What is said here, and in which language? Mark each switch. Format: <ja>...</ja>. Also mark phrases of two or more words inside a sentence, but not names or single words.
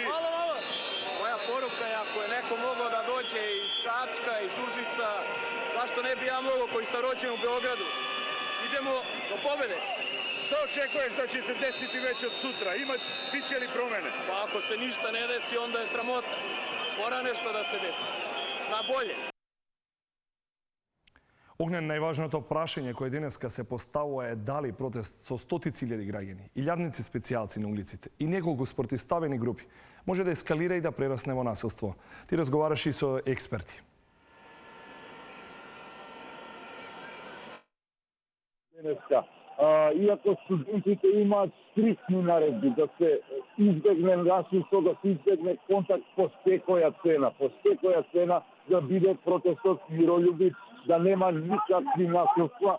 <sr>Moja poruka je ako je neko mogao da dođe iz Čačka, iz Užica, zašto ne bi ja mogao koji sam rođen u Beogradu? Idemo do pobede! Šta očekuješ da će se desiti već od sutra? Biće li promene? Pa ako se ništa ne desi, onda je sramota. Mora nešto da se desi. Na bolje.</sr> <mk>Огнен, најважното прашање кое денеска се поставува е дали протест со стотици илјади граѓани, илјадници специјалци на улиците и неколку спротивставени групи може да ескалира и да прерасне во насилство. Ти разговараш и со експерти. Денеска, иако студентите имаат стриктни наредби да се избегне насилство, да се избегне контакт по секоја цена да биде протестот миролюбив, да нема никакви насилства.</mk>